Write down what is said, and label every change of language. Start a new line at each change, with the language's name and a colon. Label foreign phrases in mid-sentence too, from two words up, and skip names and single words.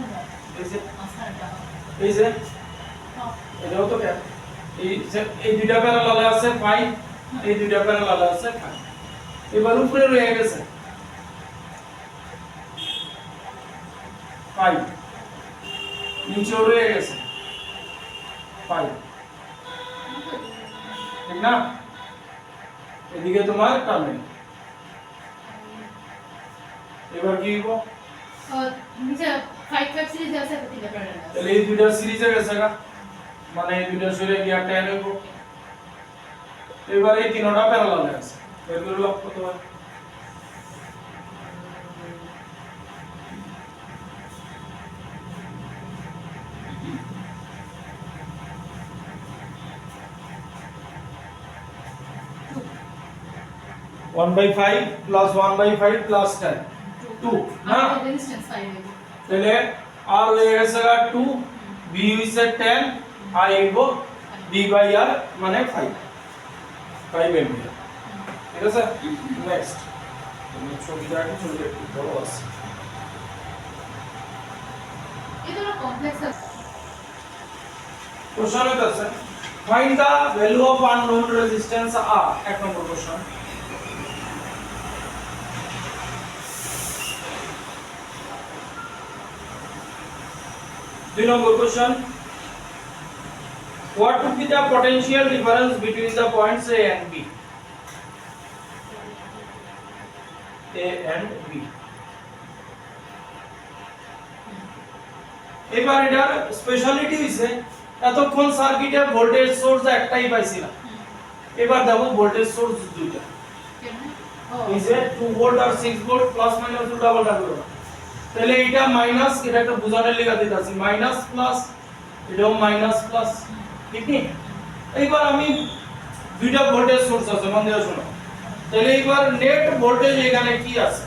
Bangla: এই যে এটাও তো কেন এই দুইটা প্যারালালে আছে 5 এই দুইটা প্যারালালে আছে 5 এবার উপরে রয়ে গেছে 5 নিচে রয়ে গেছে 5 ঠিক না এদিকে তোমার টার্মিনাল এবার কি হইব নিচে 5 5 সিরিজ আছে তিনটা প্যারালাল তাহলে এই দুইটা সিরিজে গেছে না মানে এই দুইটা সরে গিয়া 10 হইব এবার এই তিনটা প্যারালালে আছে এর করে লক করতে হয়
English: one by 5 plus 1 by 5 plus 10 2
Bangla: ना রেজিস্ট্যান্স 5 তাহলে r হয়ে গেছে 2 b হইছে 10 i হইব b বাই r মানে 5 এম্পিয়ার ঠিক আছে নেক্সট তুমি ছবিটা একটু বড় আছে এটা না কমপ্লেক্স আছে কোশ্চেন আছে
English: find the value of unknown resistance
Bangla: r এক নম্বর কোশ্চেন দুই নম্বর কোশ্চেন
English: what would be the potential difference between the points a and b a and b
Bangla: এবার এটার স্পেশালিটি হইছে এতক্ষণ সার্কিটে
English: voltage source
Bangla: একটাই পাইছিলাম এবার দেখো
English: voltage source
Bangla: দুইটা এই যে 2 ভোল্ট আর 6 ভোল্ট
English: plus minus double double
Bangla: তাহলে এটা মাইনাস এটা একটা বোঝানোর লেখা দিতেছি
English: minus plus
Bangla: এটাও
English: minus plus
Bangla: ঠিক নেই এইবার আমি দুইটা
English: voltage source
Bangla: আছে মন দিয়ে শোনো তাহলে এইবার
English: net voltage
Bangla: এখানে কি আছে